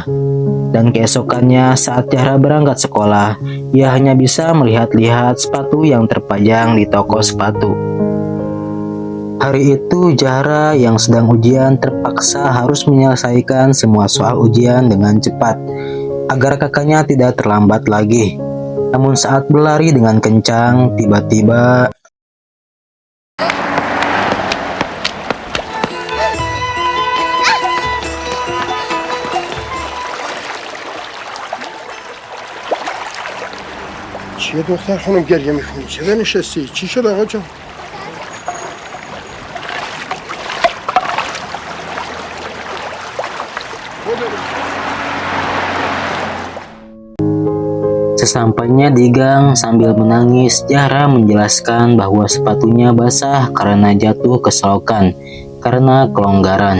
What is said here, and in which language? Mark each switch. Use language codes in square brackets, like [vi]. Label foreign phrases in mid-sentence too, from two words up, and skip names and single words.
[id] Dan keesokannya saat Zahra berangkat sekolah, ia hanya bisa melihat-lihat sepatu yang terpajang di toko sepatu. Hari itu Zahra yang sedang ujian terpaksa harus menyelesaikan semua soal ujian dengan cepat agar kakaknya tidak terlambat lagi. Namun saat berlari dengan kencang, tiba-tiba [fa] چیه دختر خانم گریه میکنی؟ چرا نشستی؟ چی شد آقا جان؟ [id] Sesampainya di gang sambil menangis, Zahra menjelaskan bahwa sepatunya basah karena jatuh ke selokan karena kelonggaran.